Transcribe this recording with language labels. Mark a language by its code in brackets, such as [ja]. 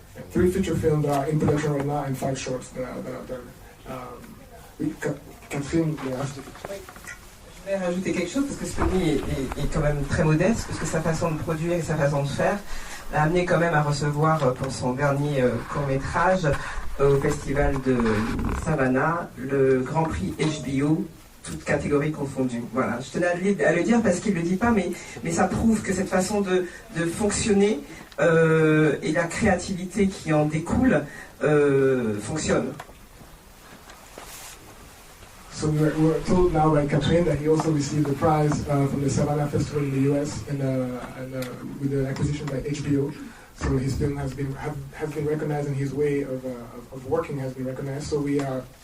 [en] 3 feature films that are in production right now and 5 shorts that are done. [fr] Oui, Catherine, je vais rajouter quelque chose parce que Sony est quand même très modeste, parce que sa façon de produire et sa façon de faire l'a amené quand même à recevoir pour son dernier court-métrage au festival de Savannah le Grand Prix HBO, toutes catégories confondues. Voilà, je tenais à le dire parce qu'il ne le dit pas, mais ça prouve que cette façon de fonctionner et la créativité qui en découle fonctionne. [en] So we're told now by Catherine that he also received the prize from the Savannah Festival in the US and with the acquisition by HBO. So his film has been recognized, and his way of working has been recognized. So we are